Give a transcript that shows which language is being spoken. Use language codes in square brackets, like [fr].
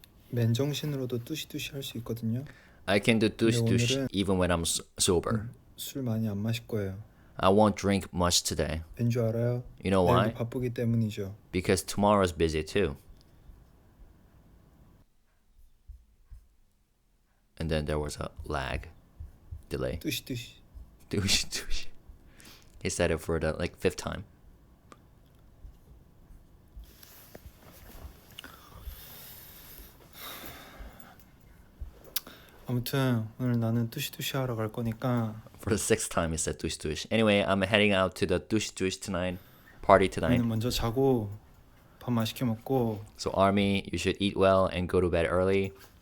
[ko] 맨정신으로도 뚜시뚜시 할 수 있거든요. [en] I can do Ttu-shi Ttu-shi [ko] 오늘은 [en] even when I'm sober. [ko] 술 많이 안 마실 거예요. [en] I won't drink much today. [ko] 왠 줄 알아요? [en] You know why? [ko] 내일도 바쁘기 때문이죠. [en] Because tomorrow's busy too. And then there was a lag, delay. [ko] 뚜시뚜시. Ttu-shi Ttu-shi. [en] He said it for the like 5th time. [ko] 아무튼 오늘 나는 뚜시뚜시 하러 갈 거니까 [en] For the 6th time he said Ttu-shi Ttu-shi. Anyway, I'm heading out to the Ttu-shi Ttu-shi tonight. Party tonight. [ko] 우리는 먼저 자고 밥 맛있게 먹고 [en] So Army, you should eat well and go to bed early.